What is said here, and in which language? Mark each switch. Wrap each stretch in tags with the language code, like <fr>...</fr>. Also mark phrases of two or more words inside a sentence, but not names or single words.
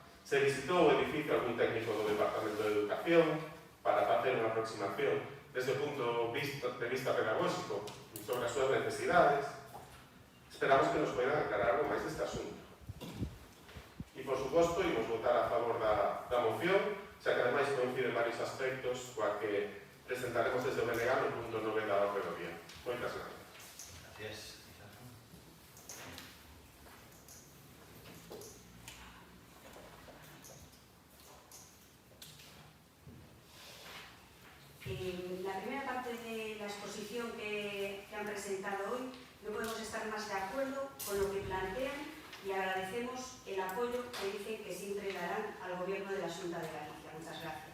<gl>Se visitou o edificio algún técnico do Departamento de Educación para facer unha aproximación desde o punto de vista pedagóxico sobre as súas necesidades? Esperamos que nos poidan aclarar algo máis deste asunto. E, por suposto, imos votar a favor da moción, xa que ademais coinciden varios aspectos coa que presentaremos desde o BNG no punto 9 da orde do día. Moitas gracias.</gl> <es>Gracias. La primera parte de la exposición que han presentado hoy, no podemos estar más de acuerdo con lo que plantean y agradecemos el apoyo que dicen que siempre darán al Gobierno de la Xunta de Galicia.</es>